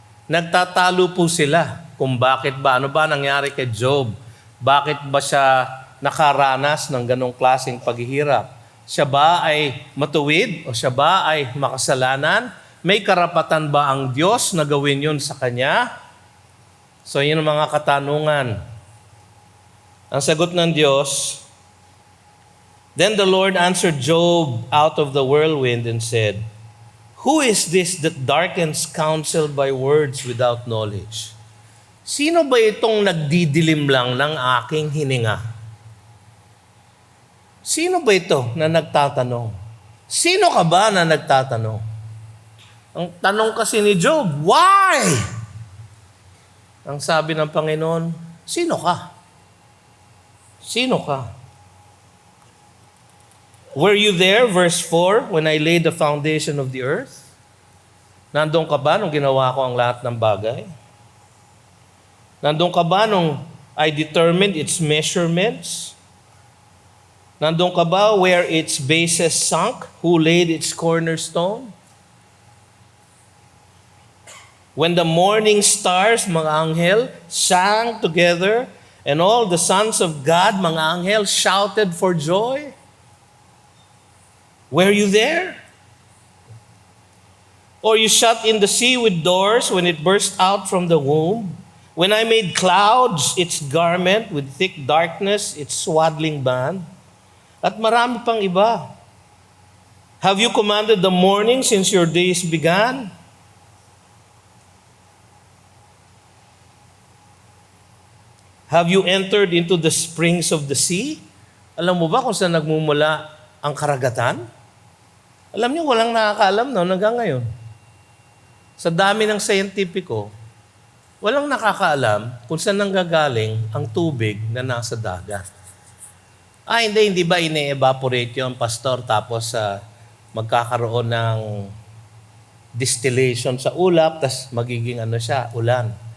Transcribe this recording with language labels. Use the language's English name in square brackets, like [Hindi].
[Filipino] Nagtatalo po sila kung bakit ba, ano ba nangyari kay Job? Bakit ba siya nakaranas ng ganong klaseng paghihirap? Siya ba ay matuwid o siya ba ay makasalanan? May karapatan ba ang Diyos na gawin yun sa kanya? So yun ang mga katanungan. Ang sagot ng Diyos, [English] then the Lord answered Job out of the whirlwind and said, who is this that darkens counsel by words without knowledge? [Filipino] Sino ba itong nagdidilim lang ng aking hininga? Sino ba ito na nagtatanong? Sino ka ba na nagtatanong? Ang tanong kasi ni Job, [English] why? [Filipino] Ang sabi ng Panginoon, sino ka? Sino ka? [English] Were you there, verse 4, when I laid the foundation of the earth? [Filipino] Nandun ka ba nung ginawa ko ang lahat ng bagay? Nandun ka ba nung [English] I determined its measurements? [Filipino] Nandun ka ba [English] where its bases sunk? Who laid its cornerstone? When the morning stars, [Filipino] mga anghel, [English] sang together, and all the sons of God, mga anghel, shouted for joy? Were you there? Or you shut in the sea with doors when it burst out from the womb? When I made clouds its garment, with thick darkness its swaddling band? [Filipino] At marami pang iba. [English] Have you commanded the morning since your days began? Have you entered into the springs of the sea? [Filipino] Alam mo ba kung saan nagmumula ang karagatan? Alam niyo, walang nakakaalam hanggang ngayon. Sa dami ng scientifico, walang nakakaalam kung saan nanggagaling ang tubig na nasa dagat. Hindi ba ine-evaporate yun, pastor, tapos magkakaroon ng distillation sa ulap, tapos magiging ulan.